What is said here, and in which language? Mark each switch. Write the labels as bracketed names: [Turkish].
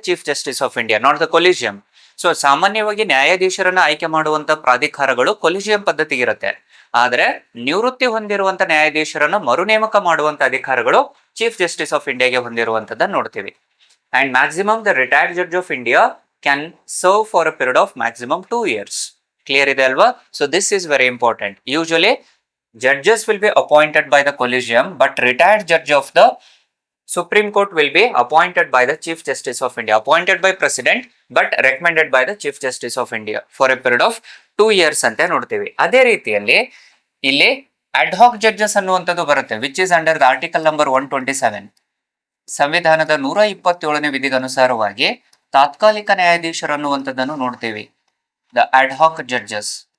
[English] Chief justice of India, not the collegium. [Kannada] So ಸಾಮಾನ್ಯವಾಗಿ ನ್ಯಾಯಾಧೀಶರನ್ನ ಆಯ್ಕೆ ಮಾಡುವಂತ ಪ್ರಾಧಿಕಾರಗಳು ಕೊಲಿಜಿಯಂ ಪದ್ಧತಿಗಿರುತ್ತೆ. ಆದ್ರೆ ನಿವೃತ್ತಿ ಹೊಂದಿರುವಂತ ನ್ಯಾಯಾಧೀಶರನ್ನ ಮರು ನೇಮಕ ಮಾಡುವಂತ ಅಧಿಕಾರಗಳು ಚೀಫ್ ಜಸ್ಟಿಸ್ ಆಫ್ ಇಂಡಿಯಾಗೆ ಹೊಂದಿರುವಂತದ್ದನ್ನ ನೋಡ್ತೀವಿ. [English] And maximum the retired judge of India can serve for a period of maximum 2 years. Clear [Kannada] ಇದೆ ಅಲ್ವಾ? [English] So this is very important. Usually judges will be appointed by the collegium, but retired judge of the Supreme Court will be appointed by the Chief Justice of India, appointed by President but recommended by the Chief Justice of India for a period of 2 years [Kannada] ಅಂತ ನೋಡ್ತೀವಿ. ಅದೇ ರೀತಿಯಲ್ಲಿ ಇಲ್ಲಿ ad hoc judges ಅನ್ನುವಂಥದ್ದು ಬರುತ್ತೆ, [English] Which is under the article number 127. [Kannada] ಸಂವಿಧಾನದ 127ನೇ ವಿಧಿಗೆ ಅನುಸಾರವಾಗಿ ತಾತ್ಕಾಲಿಕ ನ್ಯಾಯಾಧೀಶರು ಅನ್ನುವಂಥದ್ದನ್ನು ನೋಡ್ತೀವಿ, ದ ಅಡ್ಹಾಕ್ ಜಡ್ಜಸ್.